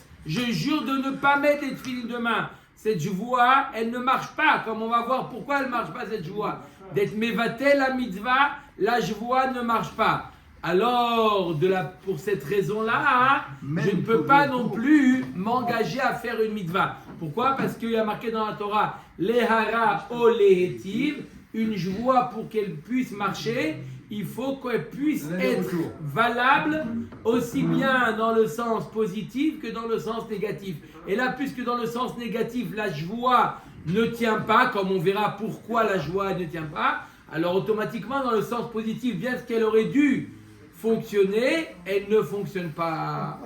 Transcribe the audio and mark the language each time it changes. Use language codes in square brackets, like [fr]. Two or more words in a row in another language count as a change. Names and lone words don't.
[fr] Je jure de ne pas mettre les tefilines demain. Cette joie, elle ne marche pas. Comme on va voir pourquoi elle ne marche pas, cette joie. D'être mevatel la mitzvah, la joie ne marche pas. Alors, pour cette raison-là, je ne peux pas non plus m'engager à faire une mitzvah. Pourquoi? Parce qu'il y a marqué dans la Torah, [he] להרע או להיטיב, [fr] une joie pour qu'elle puisse marcher, il faut qu'elle puisse être valable aussi bien dans le sens positif que dans le sens négatif. Et là, puisque dans le sens négatif, la joie ne tient pas, comme on verra pourquoi la joie ne tient pas, alors automatiquement, dans le sens positif, bien ce qu'elle aurait dû fonctionner, elle ne fonctionne pas.